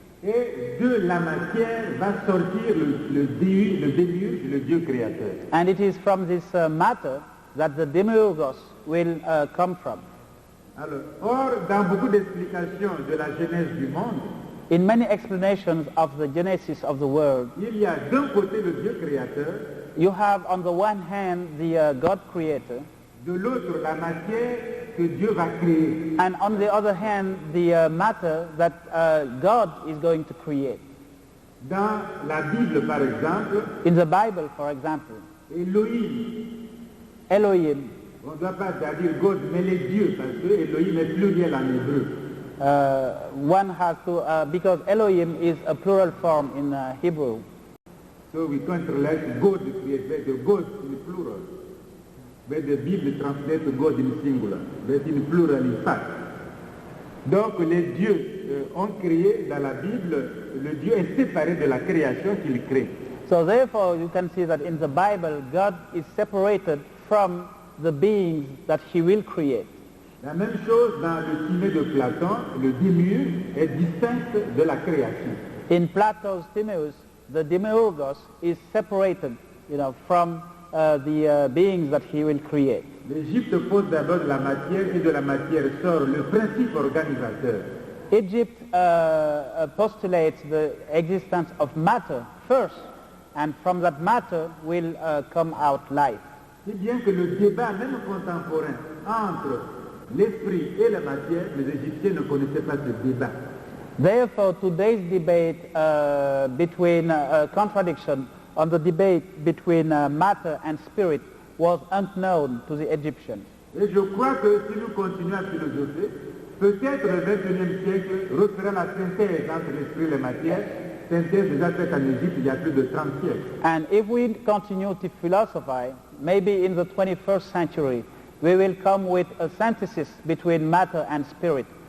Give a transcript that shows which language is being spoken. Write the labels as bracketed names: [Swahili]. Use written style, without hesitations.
[French] Et de la matière va sortir le démiurge, le Dieu créateur. [English] And it is from this matter that the demiurgos will come from. [French] Alors, or, dans beaucoup d'explications de la genèse du monde, [English] In many explanations of the genesis of the world, [French] il y a d'un côté le Dieu créateur, [English] you have on the one hand the God creator, [French] de l'autre la matière que Dieu va créer. [English] and on the other hand the matter that God is going to create. [French] Dans la Bible, par exemple, [English] In the Bible, for example, [French] Elohim, [English] Elohim, [French] on ne doit pas dire God, mais les dieux, parce que Elohim est pluriel en hébreu. [English] one has to, because Elohim is a plural form in Hebrew. So we can't relate God created, God in plural. But the Bible translates God in singular, but in plural in fact. [French] Donc les dieux ont créé dans la Bible, le Dieu est séparé de la création qu'il crée. [English] So therefore you can see that in the Bible God is separated from the beings that he will create. [French] La même chose dans le Timée de Platon, le démiurge est distinct de la création. [English] In Plato's Timaeus, the demiurgos is separated, from the beings that he will create. [French] L'Égypte pose d'abord de la matière et de la matière sort le principe organisateur. [English] Egypt postulates the existence of matter first, and from that matter will come out life. [French] Si bien que le débat, même contemporain, entre l'esprit et la matière, les Égyptiens ne connaissaient pas ce débat. [English] Therefore, today's debate between contradiction on the debate between matter and spirit was unknown to the Egyptians. [French] Et je crois que si nous continuons à philosopher, peut-être le XXIe siècle refera la synthèse entre l'esprit et la matière, synthèse déjà faite en Égypte il y a plus de 30 siècles. [English] And if we continue to philosophize, maybe in the 21st century, we will come with a synthesis between matter and spirit.